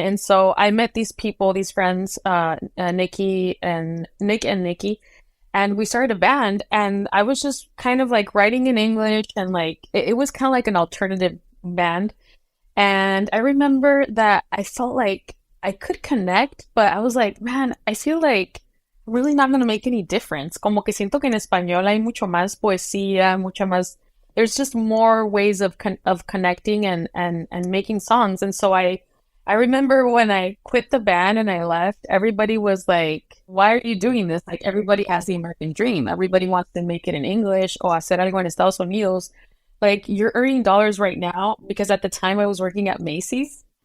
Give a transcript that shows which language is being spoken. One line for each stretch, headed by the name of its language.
English: And so I met these people, these friends, Nick and Nikki, and we started a band. And I was just kind of like writing in English and like, it was kind of like an alternative band. And I remember that I felt like I could connect, but I was like, man, I feel like really not going to make any difference.
Spanish: Como que siento que en español hay mucho más poesía, mucho más,
English: there's just more ways of connecting and making songs. And so I remember when I quit the band and I left, everybody was like, why are you doing this? Like, everybody has the American dream. Everybody wants to make it in English
Spanish: o hacer algo en Estados Unidos.
English: Like, you're earning dollars right now, because at the time I was working at Macy's.